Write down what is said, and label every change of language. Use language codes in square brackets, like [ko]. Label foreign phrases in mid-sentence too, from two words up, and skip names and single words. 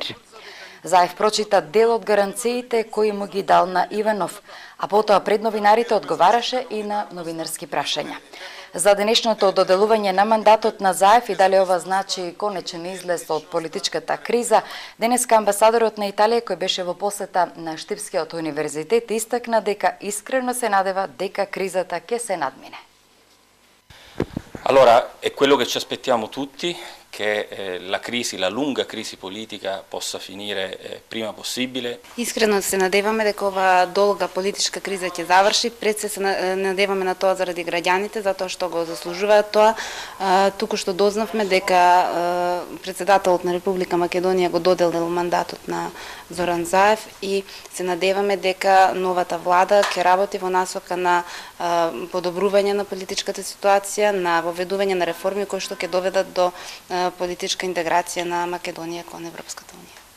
[mk] Заев прочита дел од гаранциите кои му ги дал на Иванов, а потоа пред новинарите одговараше и на новинарски прашања. За денешното доделување на мандатот на Заев и дали ова значи конечен излез од политичката криза, денеска амбасадорот на Италија кој беше во посета на Штипскиот универзитет истакна дека искрено се надева дека кризата ќе се надмине. [it] Allora, è quello che ci aspettiamo tutti, che la crisi, la lunga crisi politica possa finire prima possibile. [mk] Искрено се надеваме дека ова долга политичка криза ќе заврши, пред се надеваме на тоа заради граѓаните, затоа што го заслужуваат тоа. Туку што дознавме дека председателот на Република Македонија го доделил мандатот на Зоран Заев и се надеваме дека новата влада ќе работи во насока на подобрување на политичката ситуација, на воведување на реформи кои што ќе доведат до политичка интеграција на Македонија кон Европската унија.